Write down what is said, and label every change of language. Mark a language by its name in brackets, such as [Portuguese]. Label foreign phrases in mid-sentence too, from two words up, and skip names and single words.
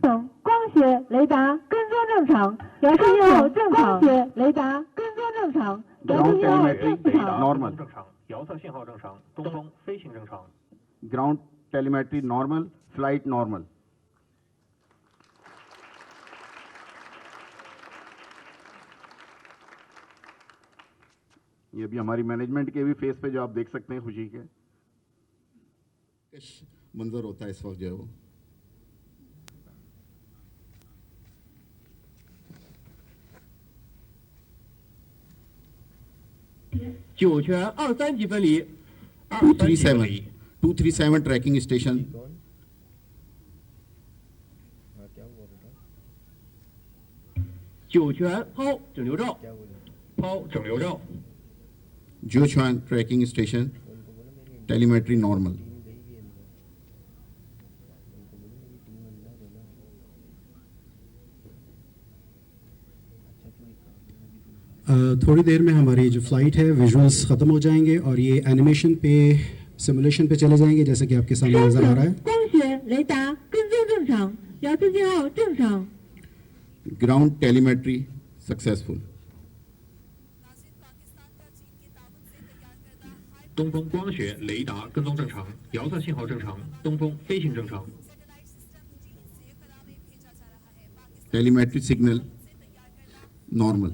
[Chinese] 光学雷达跟踪正常，遥测信号正常。光学雷达跟踪正常，遥测信号正常。 [Hindi] नॉर्मल [Chinese] 正常，遥测信号正常，东风飞行正常。 [English] Ground telemetry normal, flight normal. [Hindi] ये भी हमारी मैनेजमेंट के भी फेस पे जो आप देख सकते हैं खुशी के मंजर होता है इस वक्त जो है वो। [Chinese] 酒泉2、3级分离， [English] 237 tracking station. [Chinese] 酒泉抛整流罩，抛整流罩。 [English] जोchuan tracking station, telemetry normal. [Hindi] थोड़ी देर में हमारी जो फ्लाइट है विजुअल्स ख़त्म हो जाएंगे और ये एनिमेशन पे सिमुलेशन पे चले जाएंगे जैसे कि आपके सामने नज़र आ रहा है। [Chinese] 光学雷达跟踪正常，遥测信号正常。 [English] Ground telemetry successful. [Chinese] 东风光学雷达跟踪正常，遥测信号正常，东风飞行正常。 [English] Telemetry signal normal.